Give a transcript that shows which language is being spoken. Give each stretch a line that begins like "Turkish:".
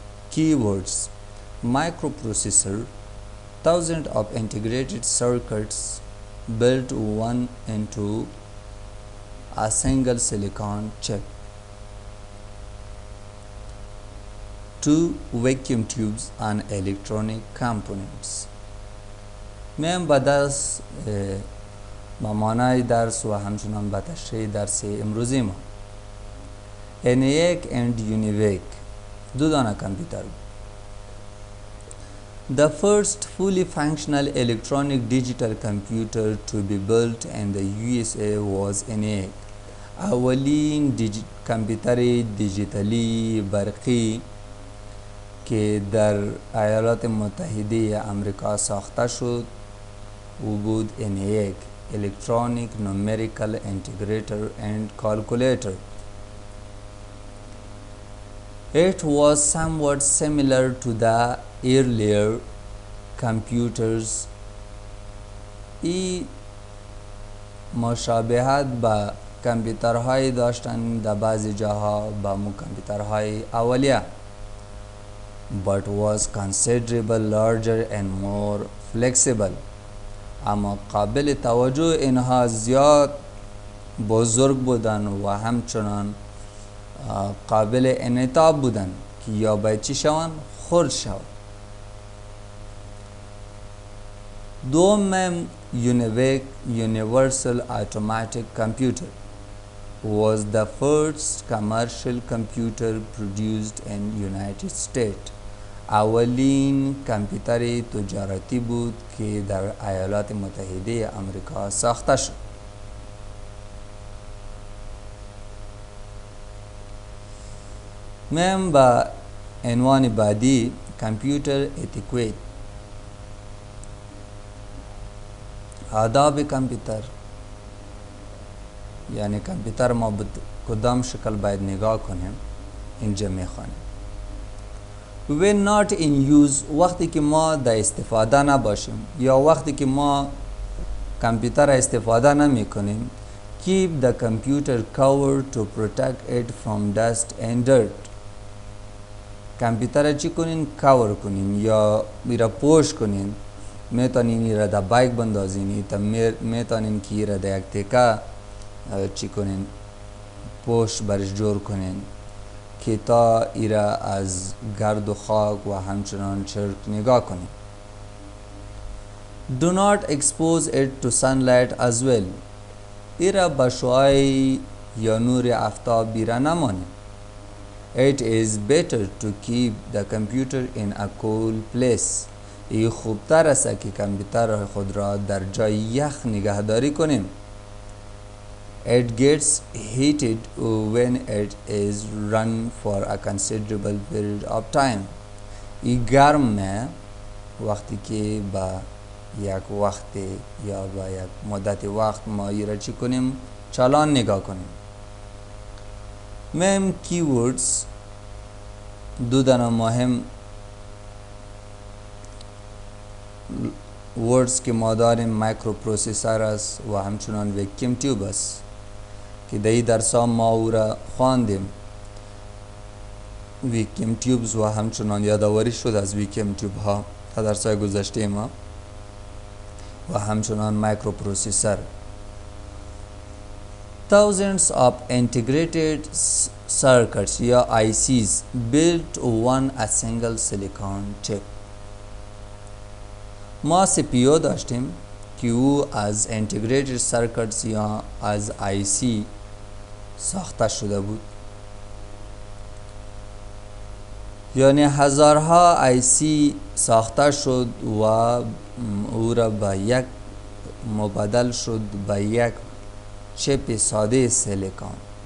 English: Keywords: microprocessor, thousands of integrated circuits built one into a single silicon chip. Two vacuum tubes and electronic components.
Persian: من به درس مانای درس و همچنان به تشریح درس امروزی ما ENIAC and UNIVAC دو دانه کامپیوتر بود.
English: The first fully functional electronic digital computer to be built in the USA was ENIAC.
Persian: اولین کامپیوتر دیجیتالی برقی که در ایالات متحده آمریکا ساخته شد او بود ENIAC, Electronic Numerical Integrator and Calculator.
English: It was somewhat similar to the earlier computers.
Persian: ای مشابهت با کامپیوترهای داشتن در بعضی جاها با کامپیوترهای اولیه
English: but was considerably larger and more flexible.
Persian: اما قابل توجه اینها زیاد بزرگ بودن و همچنان قابل انعطاف بودن که یا باید چی شوند؟ خرد شوند. دوم
English: UNIVAC, Universal Automatic Computer, was the first commercial computer produced in United States.
Persian: اولین کامپیوتر تجارتی بود که در ایالات متحده آمریکا ساخته شد. میم با عنوان بعدی کامپیوتر اتیکیت. آداب کامپیوتر یعنی کامپیوتر ما به کدام شکل باید نگاه کنیم اینجا میخوانیم.
English: when not in use
Persian: وقتی که ما در استفاده نباشیم یا وقتی که ما کامپیوتر استفاده نمی کنیم
English: keep the computer covered to protect it from dust and dirt.
Persian: کامپیوتر چی کنین؟ کاور کنین یا میرا پوش کنین. میتونین ایرا در بایک بندازین تا میتونین که ایرا در یک تکه چی کنین؟ پوش برش جور کنین که تا ایرا از گرد و خاک و همچنان چرک نگاه کنین.
English: Do not expose it to sunlight as well.
Persian: ایرا با شعاع یا نور آفتاب بیرا نمانید.
English: It is better to keep the computer in a cool place.
Persian: این خوبتر است که کامپیوتر خود را در جای یخ نگهداری کنیم.
English: It gets heated when it is run for a considerable period of time.
Persian: این گرمه وقتی که با یک وقت یا با یک مدت وقت ما ای را چی کنیم؟ چالان نگاه کنیم. مهم کیوردز دو دانه مهم وردز که ما داریم مایکرو پروسیسور است و همچنان وکیوم تیوب است که در این درس ها ما او را خواندیم. وکیوم تیوبز و همچنان یادآوری شد از وکیوم تیوب ها تا درس های گذشته ما و همچنان مایکرو پروسیسور.
English: Thousands of integrated circuits یا ICs built on a single silicon chip.
Persian: ما CPU داشتیم که او از integrated circuits یا از IC ساخته شده بود. یعنی هزارها IC ساخته شد و او را به یک مبادل شد به یک چپ ساده سیلیکون.